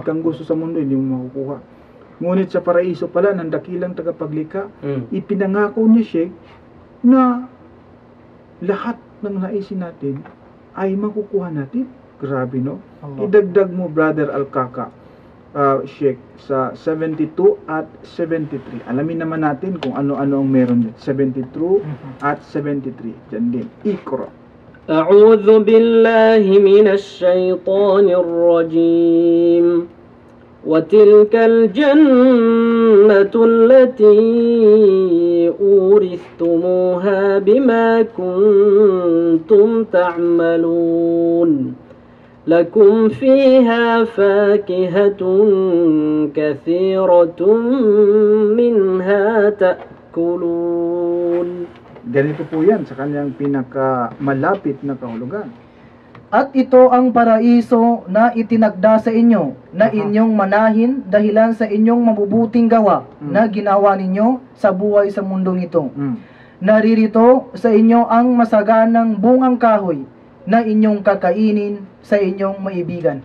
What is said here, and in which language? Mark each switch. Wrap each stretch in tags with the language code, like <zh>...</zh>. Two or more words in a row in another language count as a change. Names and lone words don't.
<tl>kang gusto sa mundo, hindi mo makukuha. Ngunit sa paraiso pala, ng dakilang tagapaglikha, ipinangako niya, Sheikh, na lahat ng naisin natin ay makukuha natin. Grabe, no? Allah. Idagdag mo, Brother Alkaka, Sheikh, sa 72 at 73. Alamin naman natin kung ano-ano ang meron din. 72 at 73. Diyan din. Ikra.</tl> <ar>أعوذ بالله من الشيطان الرجيم وتلك الجنة التي أورثتموها بما كنتم تعملون لكم فيها فاكهة كثيرة منها تأكلون.</ar> <tl>Ganito po yan sa kanyang pinakamalapit na kahulugan. At ito ang paraiso na itinagda sa inyo, na inyong manahin dahilan sa inyong mabubuting gawa na ginawa ninyo sa buhay sa mundong ito. Naririto sa inyo ang masaganang bungang kahoy na inyong kakainin sa inyong maibigan.</tl>